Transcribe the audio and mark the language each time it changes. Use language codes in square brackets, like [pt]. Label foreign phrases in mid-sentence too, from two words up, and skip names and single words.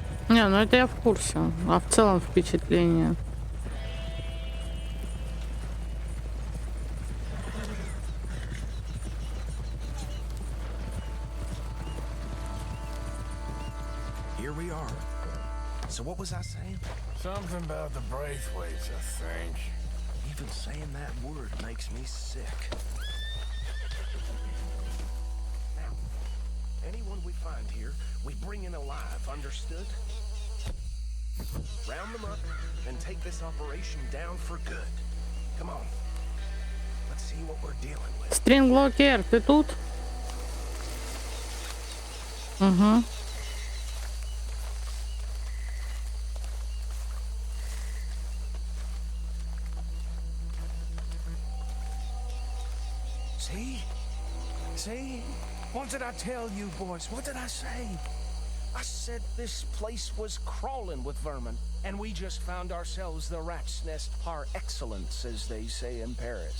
[ru] Не, ну это я в курсе. А в целом впечатление. [en] Here we are. So what was I saying? Something about the Braithwaites, I think. Even saying that word makes me sick. Now, anyone we find here, we bring in alive, understood? Round them up and take this operation down for good. Come on. Let's see what we're dealing with. [ru] Стринглокер, ты тут? Угу. [en] See? What did I tell you, boys? What did I say? I said this place was crawling with vermin, and we just found ourselves the rat's nest [fr] par excellence, [en] as they say in Paris.